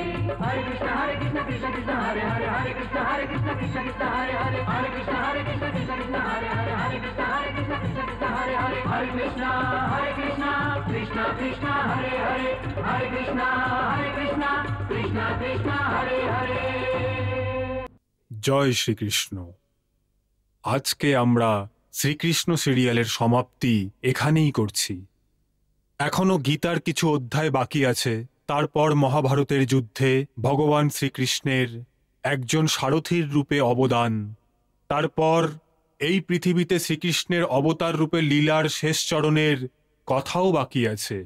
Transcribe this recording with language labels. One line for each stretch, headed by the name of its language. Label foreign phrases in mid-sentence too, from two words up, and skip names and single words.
Sanskrit: हरे कृष्ण कृष्ण कृष्ण हरे हरे, हरे कृष्ण कृष्ण कृष्ण हरे हरे, हरे कृष्ण कृष्ण कृष्ण हरे हरे, हरे कृष्ण कृष्ण कृष्ण हरे हरे। हरे कृष्ण कृष्ण कृष्ण हरे हरे, हरे कृष्ण कृष्ण कृष्ण हरे हरे।
Bangla: জয় শ্রীকৃষ্ণ। আজকে আমরা শ্রীকৃষ্ণ সিরিয়ালের সমাপ্তি এখানেই করছি। এখনো গীতার কিছু অধ্যায় বাকি আছে। তারপর মহাভারতের যুদ্ধে ভগবান শ্রীকৃষ্ণের একজন সারথীর রূপে অবদান, তারপর এই পৃথিবীতে শ্রীকৃষ্ণের অবতার রূপে লীলার শেষ চরণের কথাও বাকি আছে।